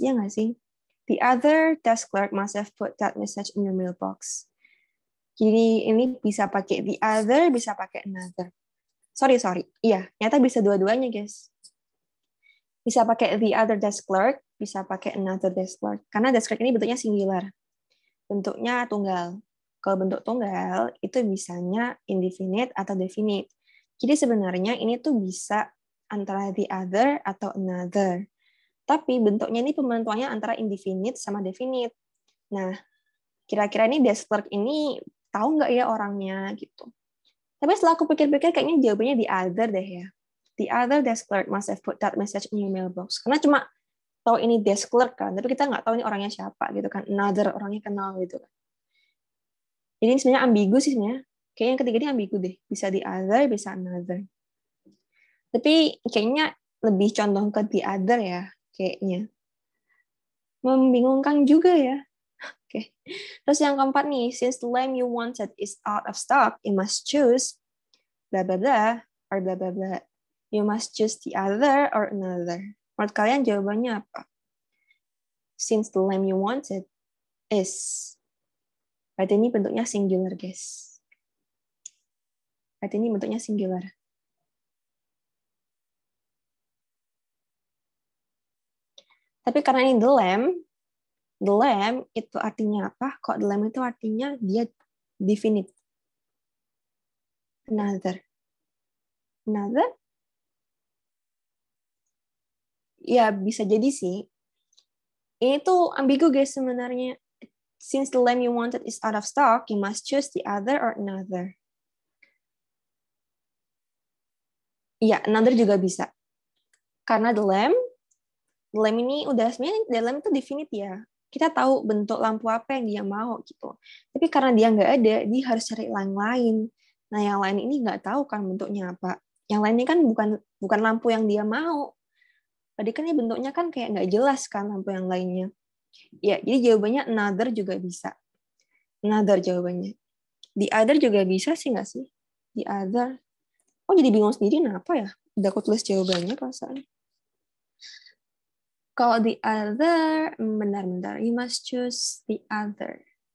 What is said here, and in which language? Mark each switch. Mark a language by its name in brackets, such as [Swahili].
[Indonesian] Ya nggak sih? [English] The other desk clerk must have put that message in your mailbox. [Indonesian] Jadi ini bisa pakai the other, bisa pakai another. Sorry. Iya, ternyata bisa dua-duanya, guys. Bisa pakai [English] the other desk clerk, [Indonesian] bisa pakai [English] another desk clerk. [Indonesian] Karena desk clerk ini bentuknya singular. Bentuknya tunggal. Kalau bentuk tunggal, itu bisanya indefinite atau definite. Jadi sebenarnya ini tuh bisa antara the other atau another. Tapi bentuknya ini pembentukannya antara indefinite sama definite. Nah, kira-kira ini desk clerk ini tahu nggak ya orangnya gitu. Tapi setelah aku pikir-pikir kayaknya jawabannya the other deh ya. [English] The other desk clerk must have put that message in your mailbox. [Indonesian] Karena cuma tahu ini desk clerk kan, tapi kita nggak tahu ini orangnya siapa gitu kan. Another orangnya kenal gitu kan. Jadi ini sebenarnya ambigu sih sebenarnya. Kayaknya yang ketiga ini ambigu deh. Bisa the other, bisa another. Tapi kayaknya lebih condong ke the other ya, kayaknya. Membingungkan juga ya. Oke. Terus yang keempat nih, [English] since the lamp you wanted is out of stock, you must choose blah blah blah or blah blah blah. You must choose the other or another. [Indonesian] Menurut kalian jawabannya apa? [English] Since the lamp you wanted is. [Indonesian] Berarti ini bentuknya singular, guys. Berarti ini bentuknya singular. Tapi karena ini the lamp itu artinya apa? Kok the lamp itu artinya dia definite. Another. Ya, bisa jadi sih. Ini tuh ambigu guys sebenarnya. [English] Since the lamp you wanted is out of stock, you must choose the other or another. [Indonesian] Iya, another juga bisa. Karena the lamp ini udah sebenarnya the lamp itu definite ya. Kita tahu bentuk lampu apa yang dia mau gitu. Tapi karena dia nggak ada, dia harus cari yang lain. Nah, yang lain ini nggak tahu kan bentuknya apa. Yang lainnya kan bukan lampu yang dia mau. Tadi kan ini bentuknya kan kayak nggak jelas kan lampu yang lainnya. Ya, jadi jawabannya another juga bisa. Another jawabannya. The other juga bisa sih nggak sih? The other. Oh, jadi bingung sendiri kenapa ya? Udah aku tulis jawabannya perasaan. Kalau the other, bentar. [English] You must choose the other.